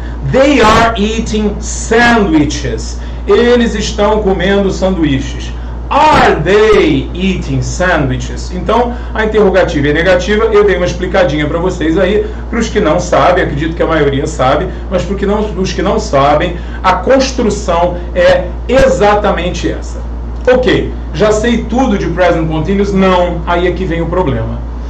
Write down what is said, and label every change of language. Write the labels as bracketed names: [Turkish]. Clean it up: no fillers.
[English] They are eating sandwiches. [Portuguese] Eles estão comendo sanduíches. [English] Are they eating sandwiches? [Portuguese] Então, a interrogativa é negativa. Eu dei uma explicadinha para vocês aí. Para os que não sabem, acredito que a maioria sabe, mas para os que não sabem, a construção é exatamente essa. Ok, já sei tudo de Present Continuous? Não, aí é que vem o problema.